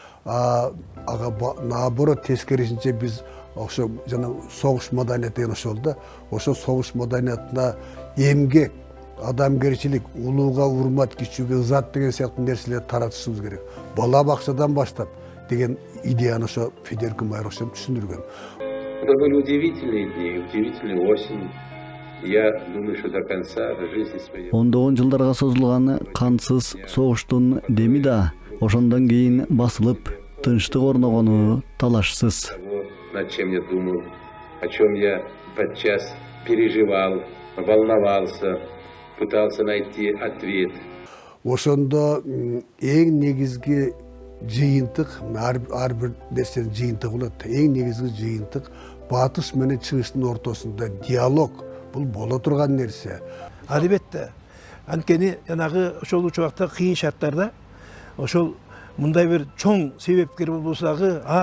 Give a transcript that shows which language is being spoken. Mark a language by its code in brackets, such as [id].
[ky] Ага наоборот тескерисинче биз ошо жана согуш маданияты деген ошол да, ошо согуш маданиятына эмгек, адамгерчилик, улууга урмат, кичүүгө ызат деген сыяктуу нерселерди таратышыбыз керек. Бала бакчадан баштап деген идеяны ошо Федерико Майор ошо түшүндүргөн. [ru] Это были удивительные дни, удивительная осень. Я думаю, что до конца жизни своей. [ky] Ондогон жылдарга созулган кансыз согуштун деми да ошондон кийин басылып, тынчтык орногону талашсыз. [ru] Над чем я думал, о чем я подчас переживал, волновался, пытался найти ответ. [ky] Ошондо эң негизги жыйынтык, ар бир нерсенин жыйынтыгы болот. Эң негизги жыйынтык батыш менен чыгыштын ортосунда диалог. Бул боло турган нерсе. Албетте. Анткени жанагы ошол учакта кыйын шарттарда ошол мындай бир чоң себепкер болбосо дагы,